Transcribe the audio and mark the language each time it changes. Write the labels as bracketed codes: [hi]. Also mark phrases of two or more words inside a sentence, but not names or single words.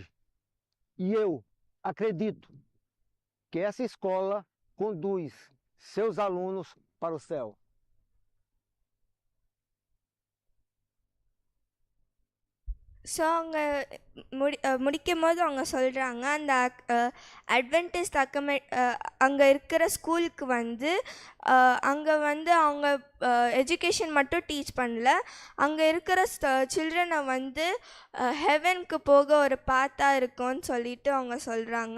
[pt] E eu acredito que essa escola conduz seus alunos para o céu. [ta] ஸோ அவங்க முடிக்கும் போது அவங்க சொல்கிறாங்க, அந்த அட்வென்டிஸ்ட் அங்கே இருக்கிற ஸ்கூலுக்கு வந்து அங்கே வந்து அவங்க எஜுகேஷன் மட்டும் டீச் பண்ணல, அங்கே இருக்கிற சில்ட்ரனை வந்து ஹெவனுக்கு போக ஒரு பாத்தாக இருக்கும்னு சொல்லிட்டு அவங்க சொல்கிறாங்க.